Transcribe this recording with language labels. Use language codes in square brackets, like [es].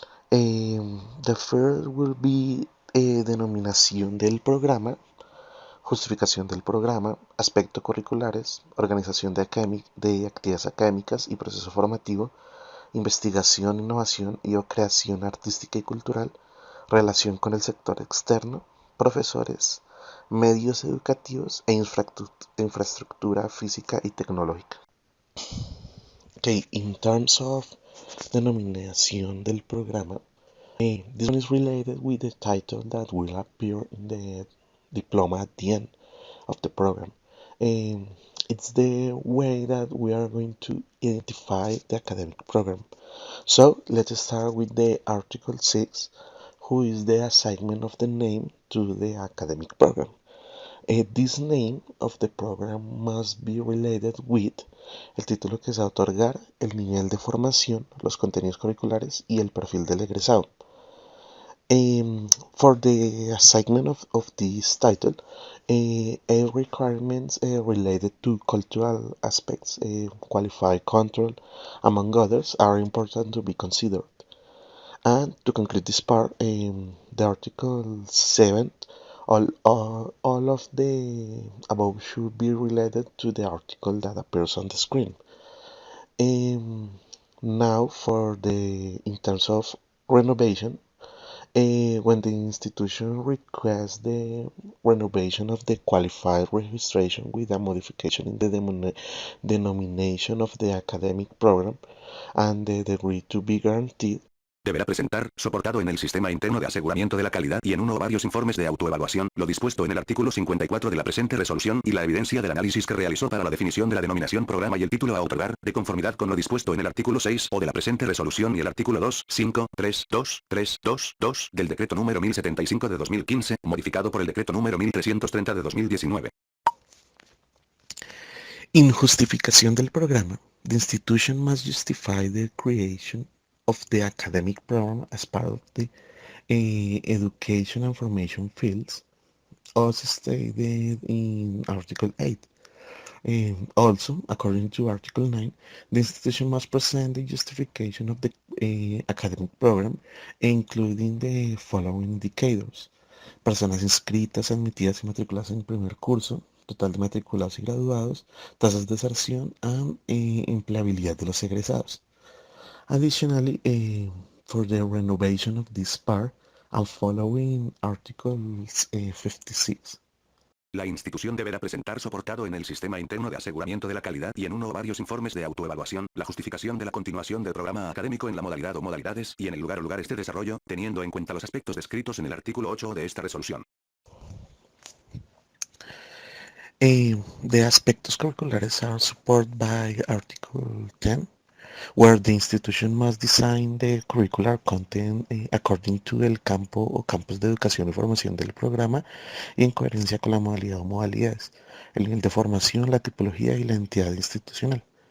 [en] The first will be [es] denominación del programa, justificación del programa, aspectos curriculares, organización de actividades académicas y proceso formativo, investigación, innovación y o creación artística y cultural, relación con el sector externo, profesores, medios educativos e infraestructura física y tecnológica. [en] Okay, in terms of [es] denominación del programa, [en] this one is related with the title that will appear in the diploma at the end of the program. It's the way that we are going to identify the academic program. So let's start with the Article 6, who is the assignment of the name to the academic program. This name of the program must be related with [es] el título que se va a otorgar, el nivel de formación, los contenidos curriculares y el perfil del egresado. [en] For the assignment of this title, requirements related to cultural aspects, qualified control, among others, are important to be considered. And to conclude this part, the Article 7, all of the above should be related to the article that appears on the screen. Now in terms of renovation, when the institution requests the renovation of the qualified registration with a modification in the denomination of the academic program and the degree to be guaranteed, [es] deberá presentar, soportado en el Sistema Interno de Aseguramiento de la Calidad y en uno o varios informes de autoevaluación, lo dispuesto en el artículo 54 de la presente resolución y la evidencia del análisis que realizó para la definición de la denominación programa y el título a otorgar, de conformidad con lo dispuesto en el artículo 6 o de la presente resolución y el artículo 2.5.3.2.3.2 del Decreto número 1075 de 2015, modificado por el Decreto número 1330 de 2019. [en] In [es] justificación del programa, [en] the institution must justify the creation of the academic program as part of the education and formation fields, as stated in Article 8. Also, according to Article 9, the institution must present the justification of the academic program, including the following indicators: [es] personas inscritas, admitidas y matriculadas en el primer curso, total de matriculados y graduados, tasas de deserción y empleabilidad de los egresados. [en] Additionally, for the renovation of this part, and following Articles 56. [es] La institución deberá presentar soportado en el Sistema Interno de Aseguramiento de la Calidad y en uno o varios informes de autoevaluación, la justificación de la continuación del programa académico en la modalidad o modalidades y en el lugar o lugares de desarrollo, teniendo en cuenta los aspectos descritos en el artículo 8 de esta resolución. [en] The [es] aspectos curriculares [en] are supported by Article 10. where the institution must design the curricular content according to [es] el campo o campos de educación y formación del programa y en coherencia con la modalidad o modalidades, el nivel de formación, la tipología y la entidad institucional.